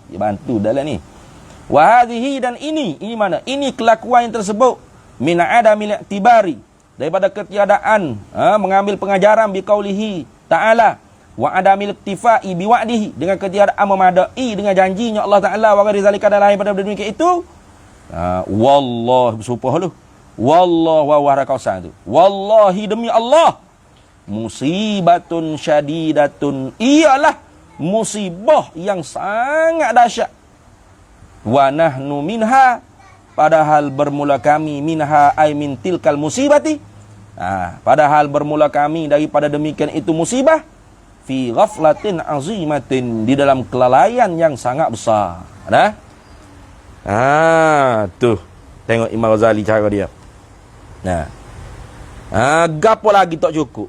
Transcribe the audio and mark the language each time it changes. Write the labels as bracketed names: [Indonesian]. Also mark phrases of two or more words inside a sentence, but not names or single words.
[Malay] Dia bantu dalam ni. [Arabic] Wa hadhihi, [Malay] dan ini mana? Ini kelakuan yang tersebut [Arabic] min adami i'tibari, [Malay] daripada ketiadaan mengambil pengajaran [Arabic] bi qaulihi ta'ala, wa adamil iktifai bi wa'dihi, [Malay] dengan ketiadaan memadai dengan janjinya Allah Taala, [Arabic] wa ghairi zalika, [Malay] dan lain pada demikian itu. Wallah, bersumpah lu. Wallah wa warakausan tu. Wallahi, demi Allah, [Arabic] musibatun syadidatun, [Malay] ialah musibah yang sangat dahsyat. [Arabic] Wa nahnu minha, [Malay] padahal bermula kami, [Arabic] minha ay min tilkal musibati. [Malay] Padahal bermula kami daripada demikian itu musibah, [Arabic] fi ghaflatin azimatin, [Malay] di dalam kelalaian yang sangat besar. Ada? Tuh. Tengok Imam Ghazali cara dia. Nah. Gapo lagi tak cukup.